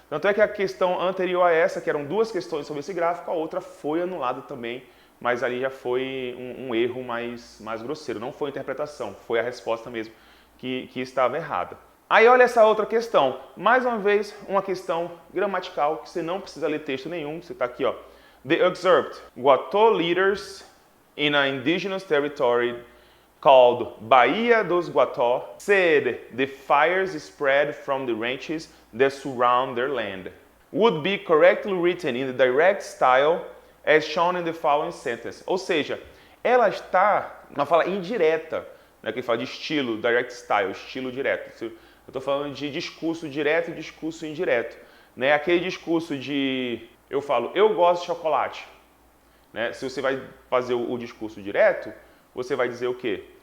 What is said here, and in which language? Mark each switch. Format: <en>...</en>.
<pt>Tanto é que a questão anterior a essa, que eram duas questões sobre esse gráfico, a outra foi anulada também, mas ali já foi um erro mais grosseiro. Não foi interpretação, foi a resposta mesmo que estava errada. Aí olha essa outra questão. Mais uma vez, uma questão gramatical que você não precisa ler texto nenhum. Você está aqui, ó.</pt> <en>The excerpt. Guató leaders in an indigenous territory called Bahia dos Guató said the fires spread from the ranches that surround their land. Would be correctly written in the direct style as shown in the following sentence.</en> <pt>Ou seja, ela está na fala indireta, né, que fala de estilo, direct style, estilo direto. Eu estou falando de discurso direto e discurso indireto. Né? Aquele discurso de, eu falo, eu gosto de chocolate. Né? Se você vai fazer o discurso direto, você vai dizer o quê?</pt>